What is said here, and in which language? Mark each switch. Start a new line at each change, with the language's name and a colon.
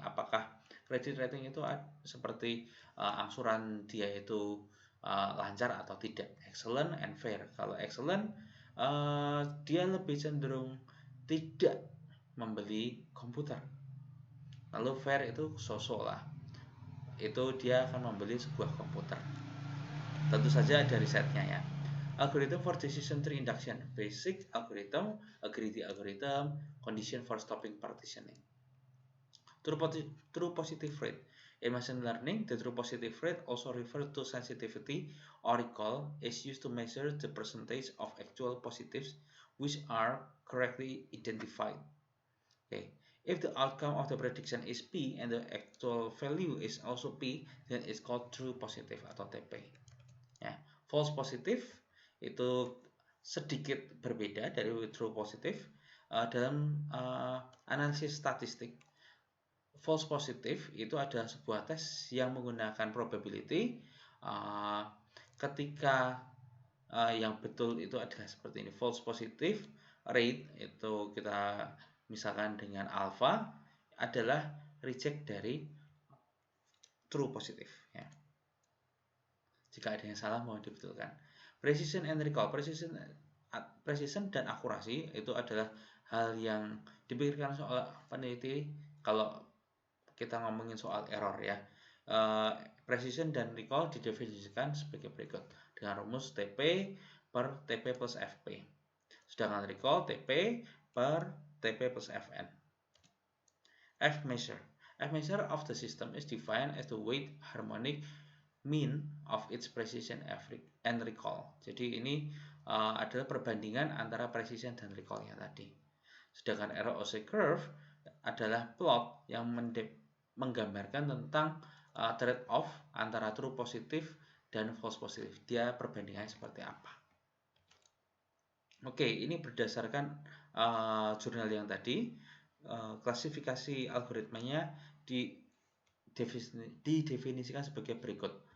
Indonesian: Apakah kredit rating itu seperti angsuran dia itu lancar atau tidak,
English: excellent and fair.
Indonesian: Kalau excellent, dia lebih cenderung tidak membeli komputer. Lalu fair itu sosok lah, itu dia akan membeli sebuah komputer. Tentu saja ada risetnya ya.
English: Algorithm for decision tree induction, basic algorithm, a greedy algorithm, condition for stopping partitioning. True positive rate. In machine learning, the true positive rate, also referred to sensitivity or recall, is used to measure the percentage of actual positives which are correctly identified. Okay. If the outcome of the prediction is P and the actual value is also P, then it's called true positive
Indonesian: atau TP. Ya. False positive itu sedikit berbeda dari true positif. Dalam analisis statistik, false positive itu adalah sebuah tes yang menggunakan probability. Ketika yang betul itu adalah seperti ini, false positive rate itu kita misalkan dengan alpha adalah reject dari true positive ya. Jika ada yang salah mohon dibetulkan. Precision and recall, precision dan akurasi itu adalah hal yang dipikirkan soal peneliti kalau kita ngomongin soal error ya. Precision dan recall didefinisikan sebagai berikut dengan rumus TP per TP plus FP. Sedangkan recall TP per TP plus Fn.
English: F measure of the system is defined as the weight harmonic mean of its precision and recall.
Indonesian: Jadi ini adalah perbandingan antara precision dan recall yang tadi. Sedangkan ROC curve adalah plot yang menggambarkan tentang trade-off antara true positif dan false positif. Dia perbandingannya seperti apa. Oke, ini berdasarkan jurnal yang tadi, klasifikasi algoritmanya didefinisikan sebagai berikut.